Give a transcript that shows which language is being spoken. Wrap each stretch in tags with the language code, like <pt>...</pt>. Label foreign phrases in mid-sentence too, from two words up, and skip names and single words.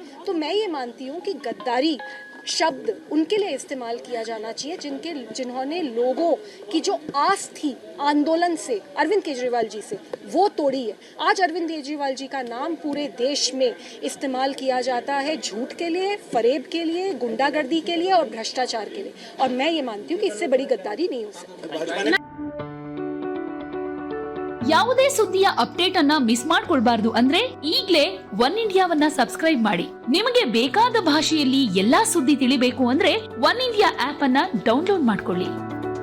<hi>तो मैं ये मानती हूँ कि गद्दारी शब्द उनके लिए इस्तेमाल किया जाना चाहिए जिन्होंने लोगों की जो आस थी आंदोलन से, अरविंद केजरीवाल जी से, वो तोड़ी है। आज अरविंद केजरीवाल जी का नाम पूरे देश में इस्तेमाल किया जाता है झूठ के लिए, फरेब के लिए, गुंडागर्दी के लिए और भ्रष्टाचार के लिए, और मैं ये मानती हूँ कि इससे बड़ी गद्दारी नहीं हो सकती।</hi> <kn>ಯಾವುದೇ ಸುದ್ದಿಯ ಅಪ್ಡೇಟ್ ಅನ್ನ ಮಿಸ್ ಮಾಡ್ಕೊಳ್ಬಾರ್ದು ಅಂದ್ರೆ ಈಗ್ಲೇ ಒನ್ ಇಂಡಿಯಾವನ್ನ ಸಬ್ಸ್ಕ್ರೈಬ್ ಮಾಡಿ. ನಿಮಗೆ ಬೇಕಾದ ಭಾಷೆಯಲ್ಲಿ ಎಲ್ಲಾ ಸುದ್ದಿ ತಿಳಿಬೇಕು ಅಂದ್ರೆ ಒನ್ ಇಂಡಿಯಾ ಆಪ್ ಅನ್ನ ಡೌನ್ಲೋಡ್ ಮಾಡ್ಕೊಳ್ಳಿ.</kn>